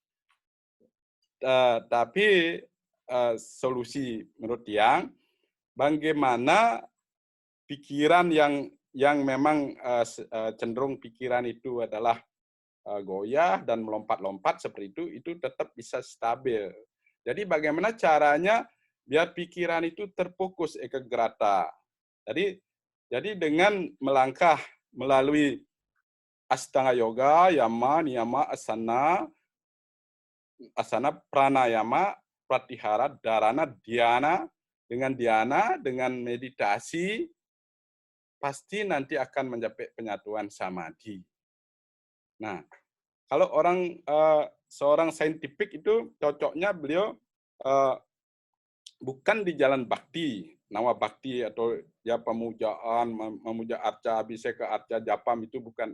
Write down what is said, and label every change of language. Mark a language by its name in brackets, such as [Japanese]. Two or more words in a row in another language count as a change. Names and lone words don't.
[Indonesian] Tapi solusi menurut Tiang, bagaimana pikiran yang memang cenderung pikiran itu adalah goyah dan melompat-lompat seperti itu tetap bisa stabil. Jadi bagaimana caranya biar pikiran itu terfokus ekagrata. Jadi dengan melangkah melalui Astanga Yoga, Yama, Niyama, Asana, Pranayama, Pratihara, Dharana, Dhyana, dengan meditasi, pasti nanti akan mencapai penyatuan samadhi. Nah, kalau seorang saintifik itu cocoknya beliau bukan di jalan bakti, nawa bakti atau ya pemujaan, memuja arca, abhiseka arca, japam itu bukan.